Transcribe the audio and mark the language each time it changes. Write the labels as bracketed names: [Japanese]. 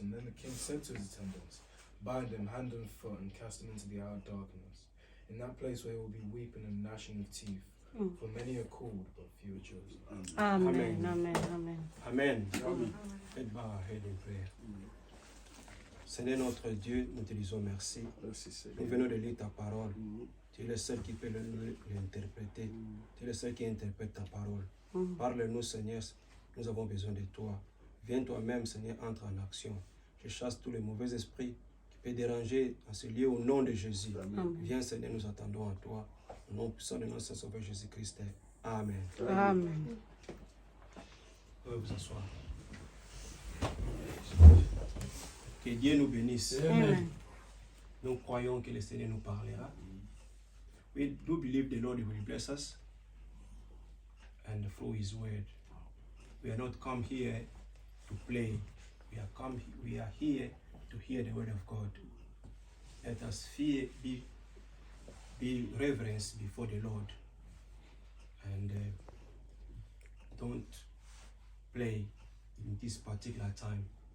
[English] And then the king said to his attendants, bind him hand and foot and cast him into the outer darkness, in that place where he will be weeping and gnashing of teeth. For many are called, but few are chosen. Amen. Amen. Amen. Amen. [French] Faites [English] bow our head in prayer. [French] Seigneur notre Dieu, nous te disons merci. Merci Seigneur. Nous venons de lire ta parole. Tu es le seul qui peut l'interpréter. Tu es le seul qui interprète ta parole. Parle-nous, Seigneur. Nous avons besoin de toi. Viens toi-même, Seigneur, entre en action. Je chasse tous les mauvais esprits qui peuvent déranger en ce lieu au nom de Jésus. Amen. Viens, Seigneur, nous attendons à toi. Au nom puissant de notre Sauveur Jésus-Christ. Amen. Amen. Vous pouvez vous asseoir. Que Dieu nous bénisse. Amen. Nous croyons que le Seigneur nous parlera. [English] We do believe the Lord will bless us and through His word. We are not come here to play. We are here to hear the word of God. Let us be reverenced before the Lord and don't play in this particular time,